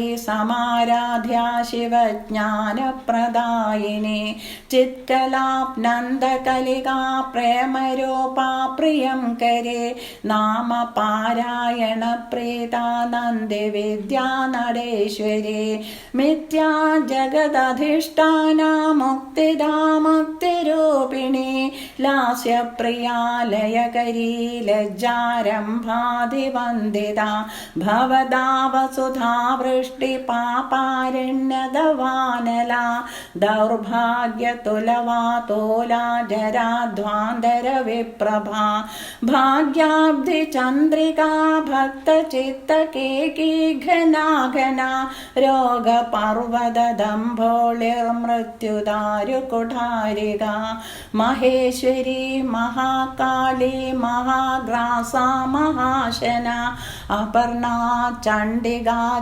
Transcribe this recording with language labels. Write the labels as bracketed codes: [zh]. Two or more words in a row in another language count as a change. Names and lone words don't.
[sa] സമാരാധ്യ ശിവജ്ഞാനപ്രദായിനി ചിത്കലാപ്നന്ദകലികാ പ്രേമരൂപാ പ്രിയം കരേ നാമപാരായണ പ്രീതാനന്ദി വിദ്യാനടേശ്വരി മിഥ്യാ ജഗദധിഷ്ഠാന മുക്തിദാ മുക്തിരൂപിണി ലാസ്യ प्रियालयकरी लज्जारम्भादिवन्दिता भवदा वसुधा वृष्टिपापारण्यदवानला दौर्भाग्यतुलवातोला जराध्वान्तरविप्रभा भाग्याब्धिचन्द्रिका भक्तचित्तकेकी घना घना रोगपर्वतदम्भोलिर्मृत्युदारुकुठारिका महेश्वरी महाकाली महाग्रासा महाशना अपर्णा चण्डिका